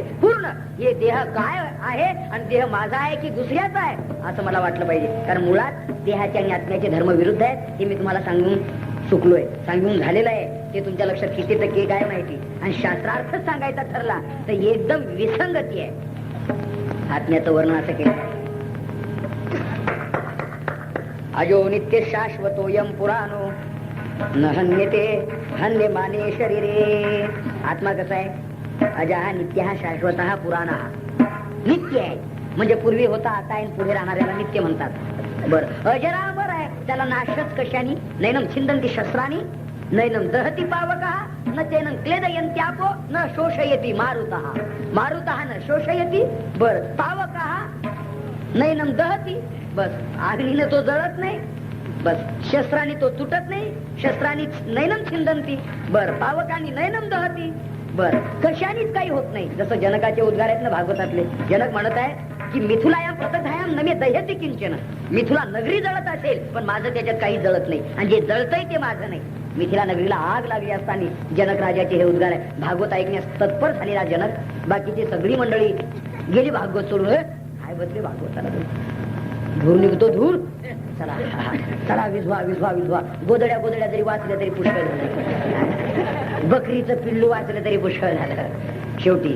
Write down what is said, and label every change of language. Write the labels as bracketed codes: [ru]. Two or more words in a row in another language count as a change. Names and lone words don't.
[mr] पूर्ण हे देह काय आहे आणि देह माझा आहे की दुसऱ्याचा आहे असं मला वाटलं पाहिजे. कारण मुळात देहाचे आणि आत्म्याचे धर्म विरुद्ध आहेत. हे मी तुम्हाला सांगून चुकलोय, सांगून झालेलं आहे. ते तुमच्या लक्षात किती टक्के काय माहिती. आणि शास्त्रार्थ सांगायचा ठरला तर एकदम विसंगती आहे. आत्म्याचं वर्णन असं केलं, [sa] अजो नित्य शाश्वतोयम पुराणो न हन्यते हन्यमाने शरीरे. [mr] आत्मा कसा आहे? अजा हा नित्य हा शाश्वत हा पुराण हा नित्य आहे. म्हणजे पूर्वी होता आता आहे, पुढे राहणाऱ्याला नित्य म्हणतात. बरं, अजरामर आहे, त्याला नाशच कशानी? [sa] नैनम छिंदंती शस्त्रानी नैनम दहती पावकः न तेनं क्लेदयन्त्यापो न शोषयति मारुतः. मारुतः न शोषयति. बर, पावकः नैनम दहती. [mr] बस, अग्नीने तो जळत नाही. बस, शस्त्राने तो तुटत नाही. शस्त्राने [sa] नैनम छिंदंती. [mr] बर, पावकानी [sa] नैनम दहती. [mr] बर, कशानेच काही होत नाही. जसं जनकाचे उद्गार आहेत ना भागवतातले. जनक म्हणत आहे की [sa] मिथुलायाम प्रतधायाम नमे दह्यते किंचन. [mr] मिथुला नगरी जळत असेल पण माझं त्याच्यात काही जळत नाही, आणि जे जळतंय ते माझं नाही. मिथिला नगरीला आग लागली असताना जनक राजाचे हे उद्गार आहे. भागवत ऐकण्यास तत्पर झालेला जनक, बाकीची सगळी मंडळी गेली भागवत सोडून. काय बसले भागवताला, धूर निघतो धूर. चला चला, विधवा विधवा विधवा. गोदड्या गोदड्या जरी वाचल्या तरी पुष्कळ झालं, बकरीचं पिल्लू वाचलं तरी पुष्कळ झालं शेवटी.